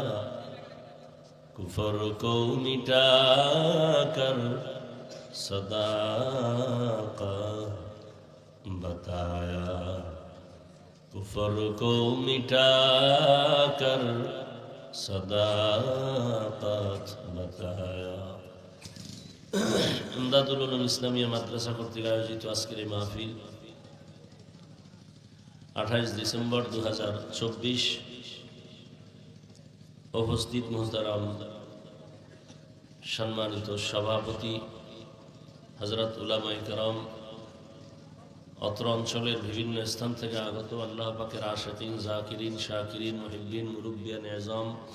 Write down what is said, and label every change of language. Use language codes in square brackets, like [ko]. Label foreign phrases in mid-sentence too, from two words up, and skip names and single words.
[ur] کفر کو مٹا کر صداقت بتایا، کفر کو مٹا کر صداقت بتایا. [bn] ইমদাদুল উলুম ইসলামিয়া মাদ্রাসা কর্তৃক আয়োজিত আজকের এই মাহফিল 28 ডিসেম্বর 2024। উপস্থিত মুহতারাম সম্মানিত সভাপতি হযরত উলামায়ে কেরাম, অত্র অঞ্চলের বিভিন্ন স্থান থেকে আগত আল্লাহ পাকের আশিকিন, জাকিরিন, শাকিরিন, মুহিব্বিন, মুরব্বিয়ান এযাম,